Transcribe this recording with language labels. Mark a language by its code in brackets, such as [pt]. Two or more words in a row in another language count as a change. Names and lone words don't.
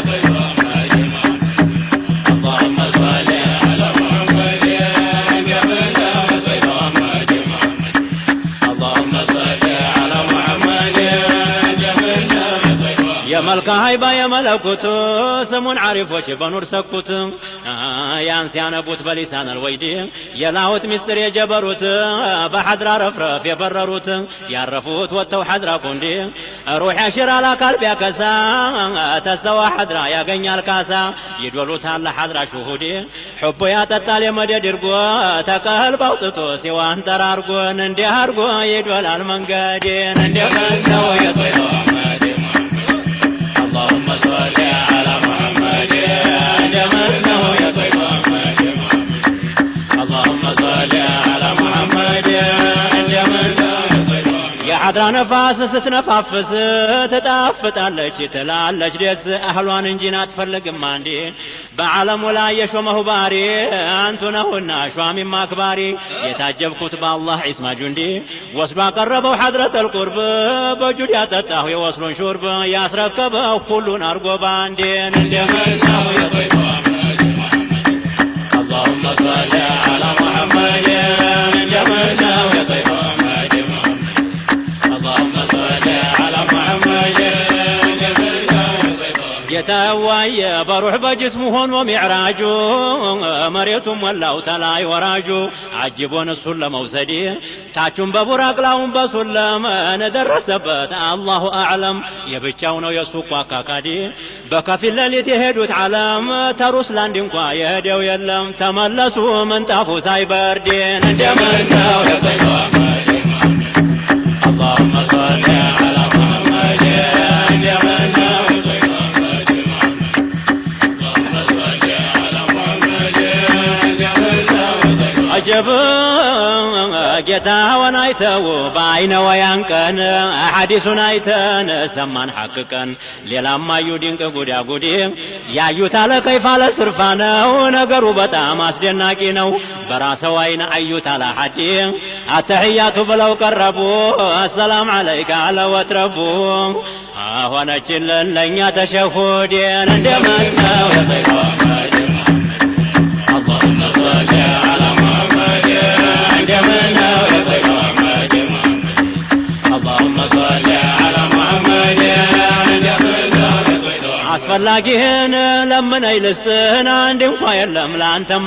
[ar] اللهم صل على محمد [am] የመልካ ሀይባ የመለኩት ስሙን ዓሪፎች በኑር ሰኩት ያን ሲያነቡት በሊሳን አልወይዲ የላሁት ሚስጥር የጀበሩት በሐድራ ረፍረፍ የበረሩት ያረፉት ወጥተው ሐድራ ቁንዲ ሩሕ ያሽራል አካል ቢያከሳ ተስተዋ ሐድራ ያገኛል ካሳ ይዶሉታል ሐድራ ሹሁዲ ሕቦ ያጠጣል የመደድ እርጎ ተቀልብ አውጥቶ ሲዋን ጠራርጎን እንዲህ አርጎ ይዶላል መንገዴን እንደመነው የጦይባ [ar] اللهم صل على محمد [am] እንደመነው የጦይባ [ar] اللهم صل على محمد [am] እንደመነው የጦይባ የሐድራ ነፋስ ስትነፋፍስ ትጣፍጣለች ትላለች ደስ አህሏን እንጂ አትፈልግም አንዴ በዓለሙ ላይ የሾመሁ ባሪ አንቱ ነውና ሿሚም አክባሪ የታጀብኩት በአላህ ዒስማ ጁንዲ ወስዶ አቀረበው ሐድረተል ቁርብ በጁድ ያጠጣሁ የወስሉን ሹርብ ያስረከበው ሁሉን አርጎ ባንዴን እንደመነው የጦይባ [ar] اللهم صل على محمد [am] እንደመነው የጦይባ [ar] اللهم صل على محمد ጌታዋየ [am] በሩህ በጅስሙ ሆኖ ሚዕራጁ መሬቱም ወላው ተላይ ወራጁ አጅቦን እሱን ለመውሰድ ታቹን በቡራቅላውን በሱለም ነደረሰበት አላሁ አዕለም የብቻው ነው የሱ አካካዲ በከፊል ሌሊት የሄዱት ዓለም ተሩስላንድ እንኳ የሄደው የለም ተመለሱ ምንጣፉ ሳይበርድን እንደመነው የጠይባ [ar] اللهم صل على محمد እንደመነው عجب [am] ጌታውን አይተው በአይነ ወያንቀን ሐዲሱን አይተን ሰማን ሐቅቀን ሌላማዩ ድንቅ ጉዳጉዲ ያዩት አለ ከይፍ አለ ስርፋ ነው ነገሩ በጣም አስደናቂ ነው በራሰው አይነ አዩት አለ ሐዲ አተህያቱ ብለው ቀረቡ አሰላም አለይከ አለ ወትረቡ ሆነችልን ለእኛ ተሸሁዴን እንደመነው የጠይባ [ar] اللهم صل على محمد [am] እንደመነው የጠይባ [ar] اللهم صل على [am] محمد እንደመነው የጠይባ አስፈላጊህን ለምነኝ ልስጥህን አንድ እንኳ የለም ለአንተም